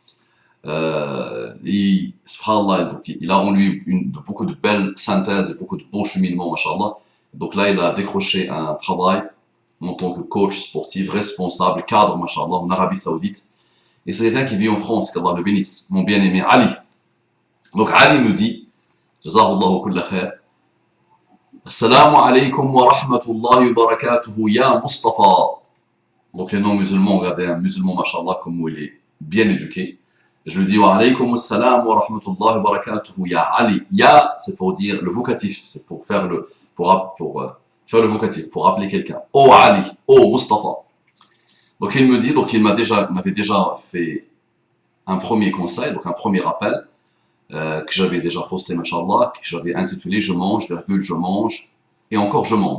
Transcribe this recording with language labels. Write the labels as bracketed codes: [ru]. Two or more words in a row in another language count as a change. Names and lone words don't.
[fr] Et, subhanallah, donc, il a en lui beaucoup de belles synthèses et beaucoup de beaux cheminements, mashallah. Donc là, il a décroché un travail en tant que coach sportif, responsable, cadre, mashallah, en Arabie Saoudite. Et c'est quelqu'un qui vit en France, qu'Allah le bénisse, mon bien-aimé Ali. Donc Ali me dit, [ar] جزاك الله كل خير. السلام عليكم ورحمة الله وبركاته يا مصطفى. [fr] Donc les non-musulmans, regardez un musulman, mashallah, comme il est bien éduqué. Et je lui dis [ar] وعليكم السلام ورحمة الله وبركاته يا علي. [fr] Ya, c'est pour dire le vocatif, c'est pour faire faire le vocatif, pour appeler quelqu'un. Oh Ali, oh Mustafa. Donc il me dit, donc il m'avait déjà fait un premier conseil, donc un premier rappel. Que j'avais déjà posté, mashallah, que j'avais intitulé Je mange, virgule, je mange, et encore je mange.